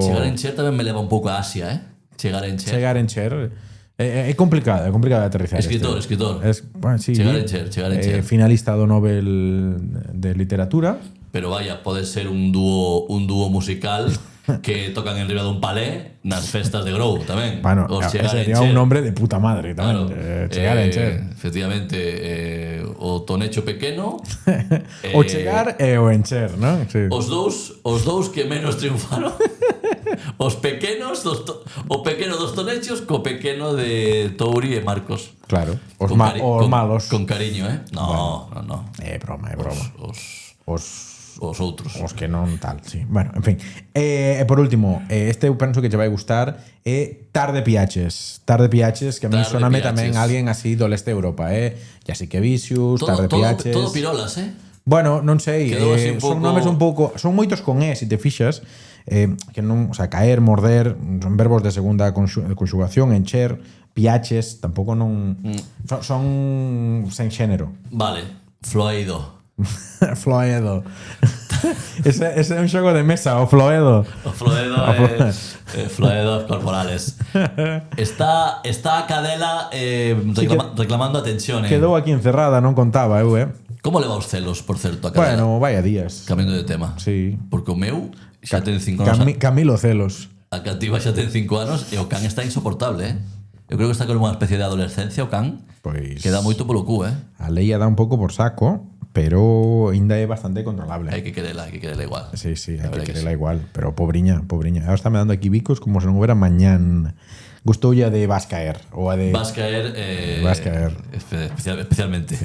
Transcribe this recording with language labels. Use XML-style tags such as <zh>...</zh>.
<gl>Chegar a encher tamén me leva un pouco a Asia, ¿eh? Chegar a encher. É complicado de aterrizar. Escritor. Sí, chegar a encher. Finalista do Nobel de Literatura. Pero vaya, pode ser un dúo musical que tocan en riba dun palé nas festas de Grou tamén.</gl> <es>Bueno, sería un nombre de puta madre tamén.</es> <gl>Claro, chegar a encher. Efectivamente, o tonecho pequeno o chegar e o encher, non? Sí. Os dous que menos triunfaron. Os pequenos o pequeno dos tonechos co pequeno de Touri e Marcos. Claro, os malos. Con cariño, ¿eh? No. É broma. Os outros. Os que non tal, sí. Bueno, en fin. E por último, este eu penso que che vai gustar é Tarde Piaches, que a mí soname tamén alguén así do leste de Europa, Jasiquevicius, Tarde Piaches. Todo pirolas, Bueno, non sei, son nomes un pouco, son moitos con se te fixas, que non, o sea, caer, morder, son verbos de segunda conxugación, encher, piaches, tampouco non son sen xénero. Vale, Floedo. Floedo. ese é un xogo de mesa, o Floedo. O Floedo Floedos corporales. Está a cadela reclamando atención. Quedou aquí encerrada, non contaba, Como leva os celos, por certo, a cadela?</gl> <es>Bueno, vaya días. Cambiando de tema. Sí.</es> <gl>Porque o meu xa ten 5 anos. Camilo celos. A cativa xa ten 5 anos e o can está insoportable, Eu creo que está con unha especie de adolescencia o can. Pois queda moito polo cu, A lei dá un pouco por saco, pero ainda é bastante controlable. Hai que querela igual. Sí, hai que querela igual, pero pobriña. Ahora está me dando aquí bicos como se non houbera mañán. Gustoulle a de Vascaer ou a de Vascaer especialmente.</gl>